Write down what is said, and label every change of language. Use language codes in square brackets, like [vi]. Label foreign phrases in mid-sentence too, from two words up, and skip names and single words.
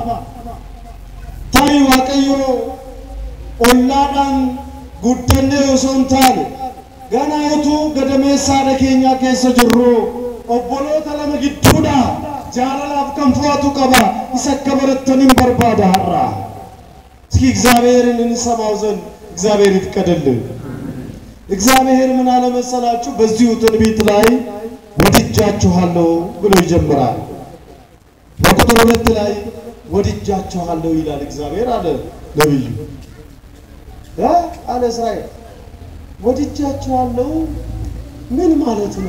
[om] Tarii waaqayyo ollaadhaan guddannee osoo hin taane ganaatuu gadameessaadha keenya keessa jirru obboloota lama gidduudha jaalalaaf kan fu'atu qaba. isa akka barattaniin barbaada har'a. [am] እስኪ እግዚአብሔርን እንሰማው ዘንድ እግዚአብሔር ይፍቀድልን። እግዚአብሔር ምን አለ መሰላችሁ? በዚሁ ትንቢት ላይ ወድጃችኋለሁ ብሎ ይጀምራል። በቁጥር 2 ላይ ወድጃችኋለሁ ይላል እግዚአብሔር አለ ነብዩ አለ እስራኤል። ወድጃችኋለሁ ምን ማለት ነው?